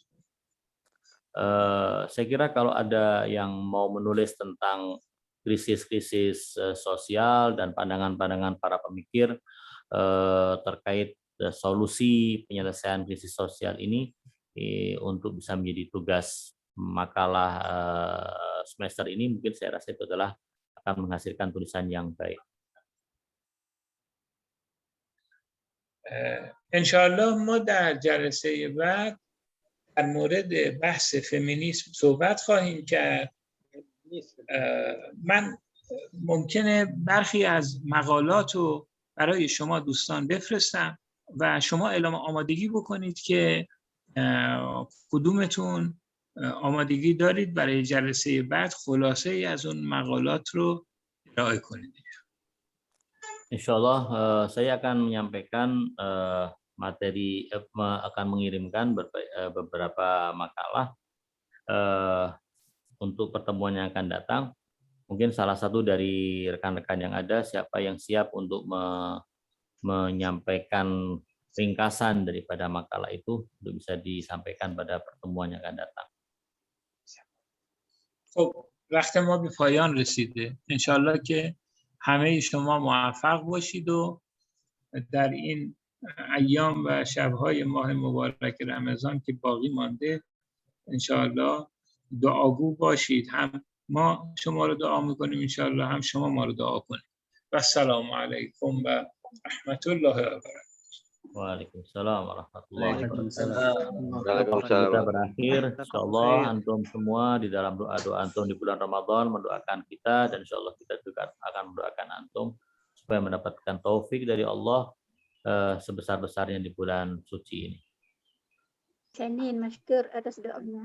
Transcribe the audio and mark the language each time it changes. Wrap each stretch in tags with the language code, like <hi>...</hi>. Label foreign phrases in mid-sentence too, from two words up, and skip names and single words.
<id>Saya kira kalau ada yang mau menulis tentang krisis-krisis sosial dan pandangan-pandangan para pemikir terkait solusi penyelesaian krisis sosial ini untuk bisa menjadi tugas makalah semester ini, mungkin saya rasa itu adalah akan menghasilkan tulisan yang baik.</id> <fa>انشاءالله ما در جلسه بعد در مورد بحث فمینیسم صحبت خواهیم کرد. من ممکنه برخی از مقالات رو برای شما دوستان بفرستم و شما اعلام آمادگی بکنید که کدومتون آمادگی دارید برای جلسه بعد خلاصه ای از اون مقالات رو ارائه کنید.</fa> <id>Insyaallah saya akan menyampaikan akan mengirimkan beberapa makalah untuk pertemuan yang akan datang. Mungkin salah satu dari rekan-rekan yang ada, siapa yang siap untuk menyampaikan ringkasan daripada makalah itu untuk bisa disampaikan pada pertemuan yang akan datang.</id> <fa>خب وقت ما به پایان رسیده. انشالله که همه شما موفق باشید و در این ایام و شب‌های ماه مبارک رمضان که باقی مانده انشالله دعاگو باشید. هم ما شما رو دعا میکنیم انشالله، هم شما ما رو دعا کنید.</fa> <ar>و السلام علیکم و رحمت الله و برکاته. وعليكم السلام ورحمة الله وبركاته. Waalaikumsalam.</ar> <id>Kita berakhir, insyaallah antum semua di dalam doa-doa antum di bulan Ramadan mendoakan kita, dan insyaallah kita juga akan mendoakan antum supaya mendapatkan taufik dari Allah sebesar-besarnya di bulan suci ini. Senin, masykur atas doanya.</id>